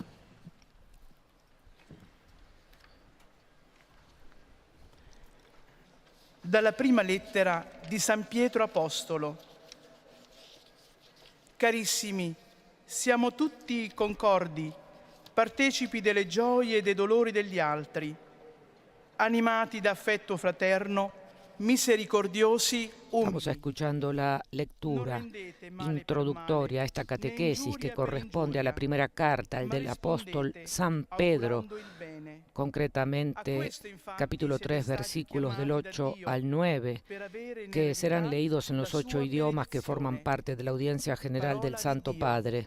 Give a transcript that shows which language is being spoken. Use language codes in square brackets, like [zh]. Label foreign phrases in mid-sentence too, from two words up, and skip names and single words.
[it] Dalla prima lettera di San Pietro Apostolo. Carissimi, siamo tutti concordi, partecipi delle gioie e dei dolori degli altri, animati da affetto fraterno, misericordiosi, [es] Estamos [it] umili. [es] escuchando la lectura introductoria a esta catequesis que corresponde a la primera carta, el del apóstol San Pedro, concretamente capítulo 3, versículos del 8 al 9, que serán leídos en los 8 idiomas que forman parte de la audiencia general del Santo Padre.